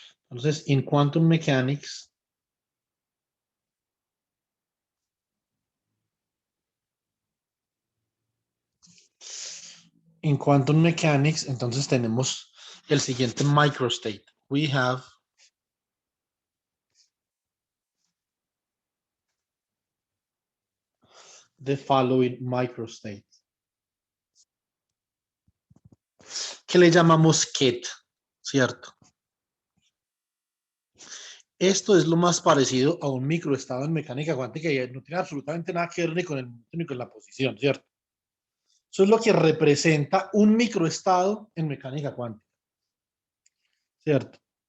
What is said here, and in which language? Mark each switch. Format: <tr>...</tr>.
<es>Entonces, en quantum mechanics, En Quantum Mechanics, entonces tenemos el siguiente microstate.</es> <en>We have the following microstate.</en> <es>Que le llamamos KET, ¿cierto? Esto es lo más parecido a un microestado en mecánica cuántica y no tiene absolutamente nada que ver ni con el momento ni con la posición, ¿cierto? Eso es lo que representa un microestado en mecánica cuántica, ¿cierto?</es>